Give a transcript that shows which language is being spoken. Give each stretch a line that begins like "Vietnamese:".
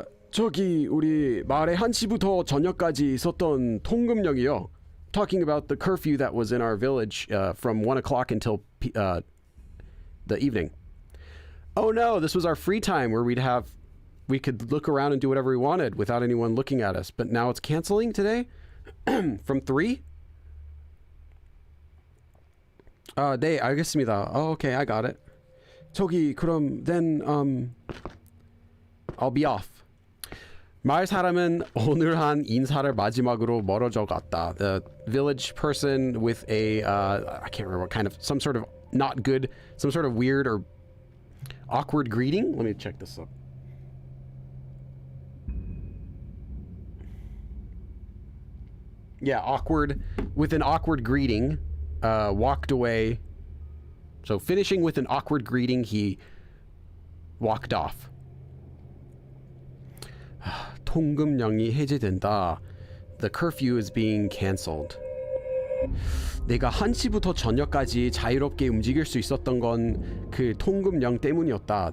Korean: 저기 우리 마을에 1시부터 저녁까지 있었던 통금령이요.
English: Talking about the curfew that was in our village from 1 o'clock until the evening. Oh no, this was our free time where we could look around and do whatever we wanted without anyone looking at us. But now it's canceling today? From 3?
Korean: 네, 알겠습니다.
English: Oh, okay, I got it.
Korean: 저기 그럼
English: then I'll be off.
Korean: 마을 사람은 오늘 한 인사를 마지막으로 멀어져 갔다.
English: The village person with a I can't remember what kind of, some sort of not good, some sort of weird or awkward greeting. Let me check this up. Yeah, awkward, with an awkward greeting, walked away. So finishing with an awkward greeting, he walked off.
Korean: 통금령이 해제된다.
English: The curfew is being cancelled.
Korean: 내가 1시부터 저녁까지 자유롭게 움직일 수 있었던 건 그 통금령 때문이었다.